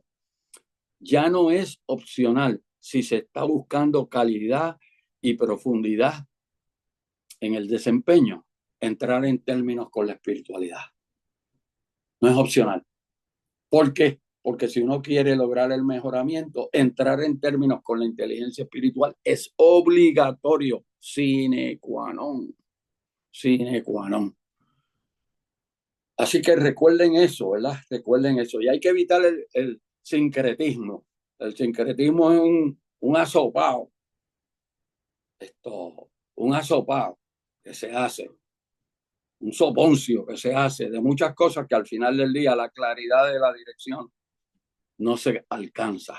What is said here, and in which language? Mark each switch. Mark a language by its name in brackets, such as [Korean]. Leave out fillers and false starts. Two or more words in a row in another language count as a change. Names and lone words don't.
[Spanish] Ya no es opcional si se está buscando calidad y profundidad en el desempeño, entrar en términos con la espiritualidad. No es opcional. ¿Por qué? Porque si uno quiere lograr el mejoramiento, entrar en términos con la inteligencia espiritual es obligatorio, [Latin] sine qua non. Sine qua non. [Spanish] Así que recuerden eso, ¿verdad? Recuerden eso. Y hay que evitar el sincretismo. El sincretismo es un asopado. Un asopado que se hace. Un soponcio que se hace de muchas cosas que al final del día la claridad de la dirección no se alcanza.